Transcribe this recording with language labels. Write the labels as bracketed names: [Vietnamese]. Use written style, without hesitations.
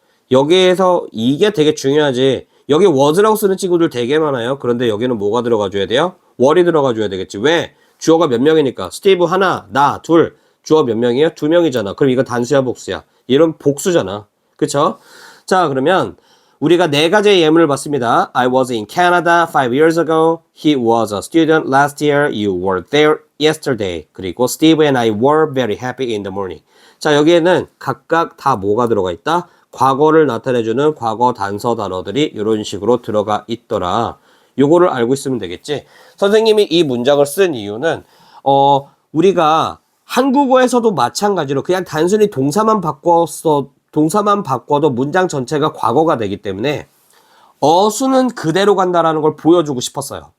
[Korean] 여기에서 이게 되게 중요하지. 여기 was라고 쓰는 친구들 되게 많아요. 그런데 여기는 뭐가 들어가줘야 돼요? were이 들어가줘야 되겠지. 왜? 주어가 몇 명이니까. 스티브 하나, 나 둘. 주어 몇 명이에요? 2명이잖아. 그럼 이건 단수야, 복수야? 이런 복수잖아. 그쵸? 자, 그러면 우리가 네 가지의 예문을 봤습니다. [English] I was in Canada 5 years ago. He was a student last year. You were there yesterday. 그리고 Steve and I were very happy in the morning. [Korean] 자, 여기에는 각각 다 뭐가 들어가 있다? 과거를 나타내주는 과거 단서 단어들이 이런 식으로 들어가 있더라. 요거를 알고 있으면 되겠지. 선생님이 이 문장을 쓴 이유는 우리가 한국어에서도 마찬가지로 그냥 단순히 동사만 바꿔도 문장 전체가 과거가 되기 때문에 어수는 그대로 간다라는 걸 보여주고 싶었어요.